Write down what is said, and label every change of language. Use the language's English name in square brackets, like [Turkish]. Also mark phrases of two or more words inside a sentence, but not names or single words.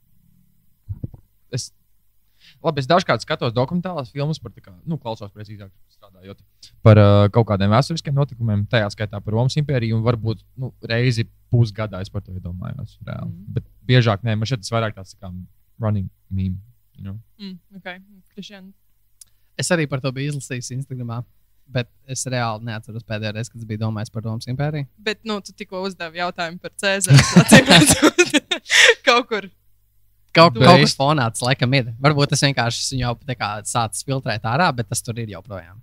[Latvian] Es dažkārt skatos dokumentālās filmas par, tā kā, klausos precīzāk strādājot par kaut kādiem vēsturiskiem notikumiem, tajā skaitā par Romas impēriju, un varbūt reizi pusgadā es par to iedomājos. Bet biežāk nē, man šeit tas vairāk tāds kā [English] running meme. You know? Okay. Kristian. [Latvian] Es arī par to biju izlasījis Instagramā, bet es reāli neatceros pēdējo reizi, kad es biju domājis par Romas impēriju. Bet, tu tikko uzdevi jautājumu par Cēzaru. Kaut kur. Kaut kas fonā tas laikam ir. Varbūt tas vienkārši jau sācis filtrēt ārā, bet tas tur ir joprojām.